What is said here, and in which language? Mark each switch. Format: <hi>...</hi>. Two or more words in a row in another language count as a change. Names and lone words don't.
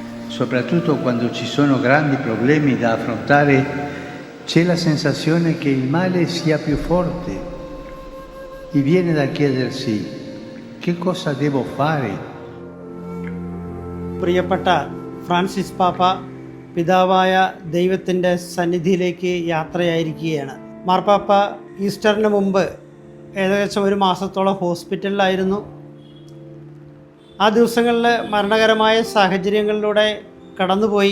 <it>soprattutto quando ci sono grandi problemi da affrontare, c'è la sensazione che il male sia più forte e viene da chiedersi che cosa devo fare.</it> <ml>പ്രിയപ്പെട്ട ഫ്രാൻസിസ് പാപ്പ പിതാവായ ദൈവത്തിൻ്റെ സന്നിധിയിലേക്ക് യാത്രയായിരിക്കുകയാണ്. മാർപ്പാപ്പ ഈസ്റ്ററിന് മുമ്പ് ഏകദേശം ഒരു മാസത്തോളം ഹോസ്പിറ്റലിലായിരുന്നു. ആ ദിവസങ്ങളിൽ മരണകരമായ സാഹചര്യങ്ങളിലൂടെ കടന്നുപോയി.</ml>